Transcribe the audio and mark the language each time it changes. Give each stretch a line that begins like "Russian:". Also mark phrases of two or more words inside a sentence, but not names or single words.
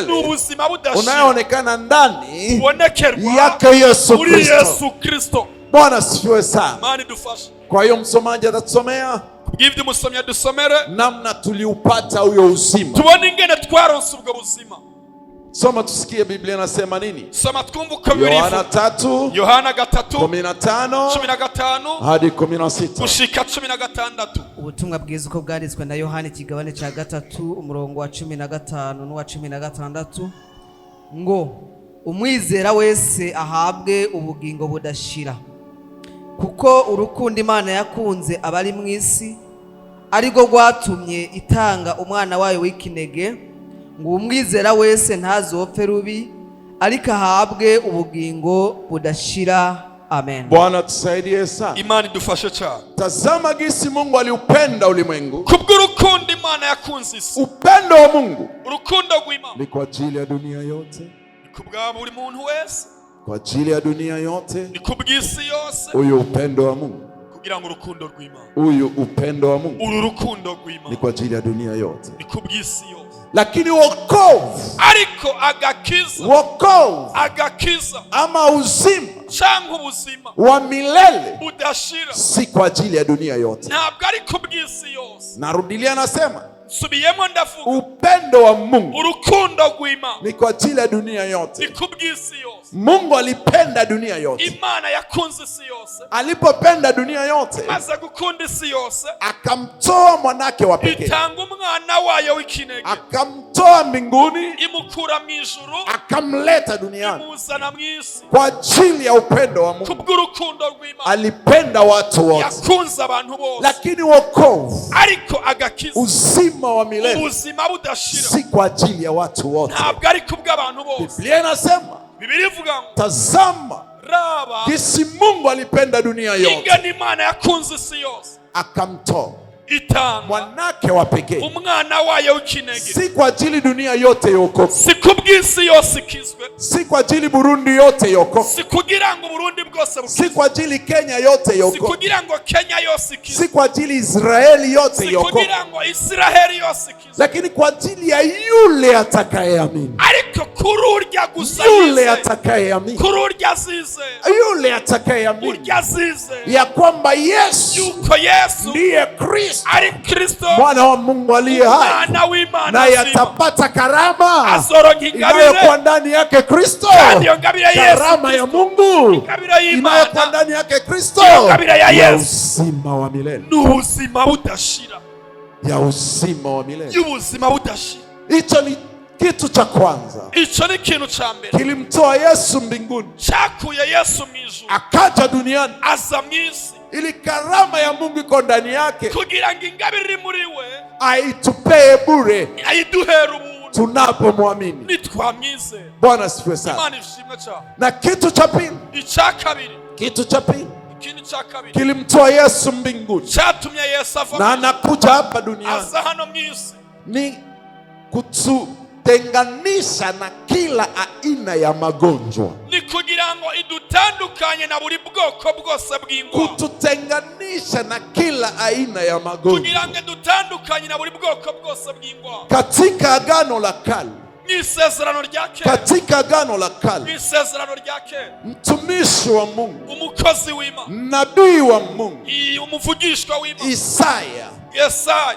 Rundi: Ni ubuzima budashira.
Swahili: Unayoonekana ndani
Rundi: ubonekerwa
Swahili: yake Yesu Kristo. Yesu Kristo. Bwana sifiwe sana.
Rundi: Imana idufashe.
Swahili: Kwa hiyo msomaji atasomea
Rundi: kubw'ibyo umusomyi adusomere
Swahili: namna tuliupata huyo uzima.
Rundi: Tubone ingene twaronse ubwo buzima.
Swahili: Soma tusikie Biblia inasema nini.
Rundi: Soma twumve uko birivuga.
Swahili: Yohana 3 15 hadi 16
Rundi: gushika 16. Ubutumwa bwiza uko bwanditswe na Yohana ikigabane cya 3 umurongo wa 15 n'uwa 16 ngo umwizera wese ahabwe ubugingo budashira, kuko urukundo Imana yakunze abari mu isi ariko rwatumye itanga umwana wayo w'ikinege, ngo umwizera wese ntazopfe rubi ariko ahabwe ubugingo budashira. Amen.
Swahili: Bwana tusaidie sana.
Rundi: Imani idufashe cyane.
Swahili: Tazama gisi Mungu aliupenda ulimwengu.
Rundi: Kubw'urukundo Imana yakunze isi.
Swahili: Upendo wa Mungu,
Rundi: urukundo rw'Imana
Swahili: ni kwa ajili ya dunia yote.
Rundi: Ni kubwa buri muntu wese.
Swahili: Kwa ajili ya dunia yote.
Rundi: Ni kubw'isi yose.
Swahili: Uyu upendo wa Mungu.
Rundi: Kugira ngo urukundo rw'Imana.
Swahili: Uyu upendo wa Mungu.
Rundi: Uru rukundo rw'Imana.
Swahili: Ni kwa ajili ya dunia yote.
Rundi: Ni kubw'isi yose.
Swahili: Lakini wokovu,
Rundi: ariko agakiza,
Swahili: wokovu
Rundi: agakiza
Swahili: ama uzima
Rundi: cyangwa ubuzima
Swahili: wa milele
Rundi: budashira
Swahili: si kwa ajili ya dunia yote.
Rundi: Ntabwo ari kubw'isi yose.
Swahili: Narudilia nasema
Rundi: subiyemo ndavuga
Swahili: upendo wa Mungu,
Rundi: urukundo rw'Imana
Swahili: ni kwa ajili ya dunia yote.
Rundi: ni kubw'isi yose.
Swahili: Mungu alipenda dunia yote.
Rundi: Imana yakunze isi yose.
Swahili: Alipopenda dunia yote,
Rundi: maze gukunda isi yose,
Swahili: akamtoa mwanake wa pekee.
Rundi: itanga umwana wayo w'ikinege.
Swahili: Akamtoa mbinguni,
Rundi: imukura mu ijuru,
Swahili: akamleta duniani.
Rundi: imuzana mu isi
Swahili: kwa ajili ya upendo wa Mungu.
Rundi: kubw'urukundo rw'Imana
Swahili: Alipenda watu wote.
Rundi: yakunze abantu bose.
Swahili: Lakini wokovu,
Rundi: ariko agakiza,
Swahili: uzima wa milele,
Rundi: ubuzima budashira
Swahili: si kwa ajili ya watu wote.
Rundi: ntabwo ari kubw'abantu bose.
Swahili: Biblia inasema,
Rundi: Biblia ivuga ngo
Swahili: tazama
Rundi: raba
Swahili: jinsi Mungu alipenda dunia yote,
Rundi: ingene Imana yakunze isi yose,
Swahili: akamtoa
Rundi: itanga
Swahili: mwanake wa pekee.
Rundi: umwana wayo w'ikinege.
Swahili: Si kwa ajili dunia yote yokoke,
Rundi: si kubw'isi yose ikizwe,
Swahili: si kwa ajili Burundi yote yokoke,
Rundi: si kugira ngo Burundi bwose bukizwe,
Swahili: si kwa ajili Kenya yote si yokoke,
Rundi: kugira ngo Kenya yose ikizwe,
Swahili: si kwa ajili Israeli yote si yokoke,
Rundi: kugira ngo Israeli yose ikizwe,
Swahili: lakini kwa ajili ya yule atakayeamini.
Rundi: ariko kuri urya gusa
Swahili: Yule atakayeamini,
Rundi: kuri urya azizeye,
Swahili: yule atakayeamini
Rundi: urya azizeye
Swahili: ya kwamba Yesu
Rundi: yuko Yesu
Swahili: ndiye Kristo,
Rundi: ari Kristo
Swahili: mwana wa Mungu aliye hai,
Rundi: umwana w'Imana
Swahili: na
Rundi: nzima,
Swahili: yatapata karama
Rundi: azoronka ingabire
Swahili: inayokuwa ndani yake Kristo.
Rundi: kandi iyo ngabire ya Yesu,
Swahili: Karama ya Mungu
Rundi: ingabire y'Imana
Swahili: inayokuwa ndani yake Kristo,
Rundi: ingabire ya ya Yesu
Swahili: uzima wa milele,
Rundi: n'ubuzima budashira,
Swahili: ya uzima wa milele.
Rundi: y'ubuzima budashira.
Swahili: Hicho ni Kitu cha kwanza,
Rundi: icyo ni ikintu cya mbere
Swahili: kilimtoa Yesu mbinguni,
Rundi: cyakuye Yesu mu ijuru,
Swahili: akaja duniani,
Rundi: aza mu isi,
Swahili: ili karama ya Mungu iko ndani yake,
Rundi: kugira ngo ingabire iri muri we
Swahili: aitupee bure,
Rundi: ayiduhere ubuntu
Swahili: tunapomwamini.
Rundi: nitwamwizera.
Swahili: Bwana asifiwe sana.
Rundi: Imana ishimwe cyane.
Swahili: Na kitu cha pili,
Rundi: icya kabiri,
Swahili: kitu cha pili
Rundi: ikindi cya kabiri
Swahili: kilimtoa Yesu mbinguni,
Rundi: cyatumye Yesu ava
Swahili: na anakuja hapa duniani,
Rundi: aza hano mu isi,
Swahili: ni kututenganisha na kila aina ya magonjwa,
Rundi: ni kugira ngo idutandukanye na buri bwoko bwose bw'indwara,
Swahili: kututenganisha na kila aina ya magonjwa.
Rundi: kugira ngo idutandukanye na buri bwoko bwose bw'indwara.
Swahili: Katika agano la kale,
Rundi: n'isezerano rya kera,
Swahili: katika agano la kale,
Rundi: n'isezerano rya kera,
Swahili: mtumishi wa Mungu,
Rundi: umukozi w'Imana,
Swahili: nabii wa Mungu
Rundi: umuvugishwa w'Imana
Swahili: Isaya,
Rundi: Yesaya,